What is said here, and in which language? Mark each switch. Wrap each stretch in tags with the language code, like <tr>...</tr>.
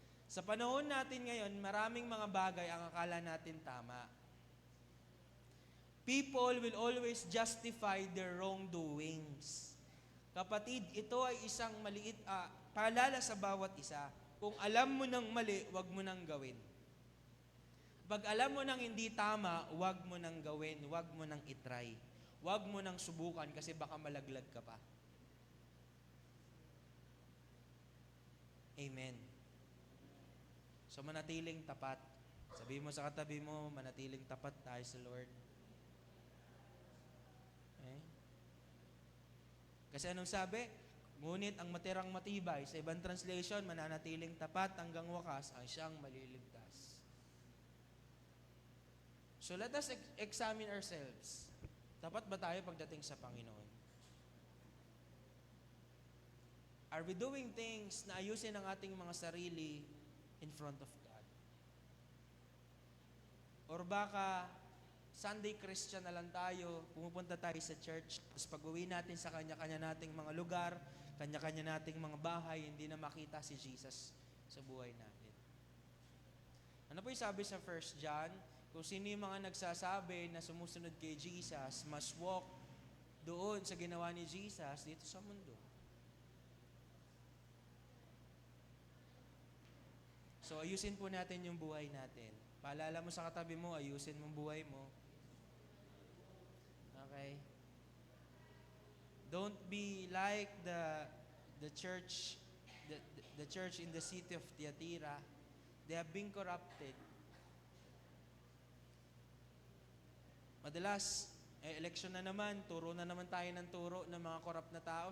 <tl>Sa panahon natin ngayon, maraming mga bagay ang akala natin tama.</tl> <en>People will always justify their wrongdoings.</en> <tl>Kapatid, ito ay isang maliit paalala sa bawat isa. Kung alam mo ng mali, wag mo nang gawin. Pag alam mo ng hindi tama, wag mo nang gawin, wag mo nang itry. Wag mo nang subukan kasi baka malaglag ka pa. Amen. So manatiling tapat. Sabihin mo sa katabi mo, manatiling tapat tayo sa Lord. Okay? Kasi anong sabi? Ngunit ang matirang matibay, sa ibang translation, mananatiling tapat hanggang wakas, ang siyang maliligtas.</tl> <en>So let us examine ourselves.</en> <tl>Tapat ba tayo pagdating sa Panginoon?</tl> <en>Are we doing things</en> <tl>na ayusin ang ating mga sarili</tl> <en>in front of God?</en> <tl>Or baka Sunday Christian na lang tayo, pumupunta tayo sa church, tapos pag-uwi natin sa kanya-kanya nating mga lugar, kanya-kanya nating mga bahay, hindi na makita si Jesus sa buhay natin. Ano po yung sabi sa 1 John? Kung sino yung mga nagsasabi na sumusunod kay Jesus,</tl> <en>must walk</en> <tl>doon sa ginawa ni Jesus dito sa mundo. So, ayusin po natin yung buhay natin. Paalala mo sa katabi mo, ayusin mong buhay mo.</tl> <en>Okay? Don't be like the church in the city of Thyatira. They have been corrupted.</en> <tl>Madalas, election na naman, turo na naman tayo ng turo ng mga korap na tao.</tl>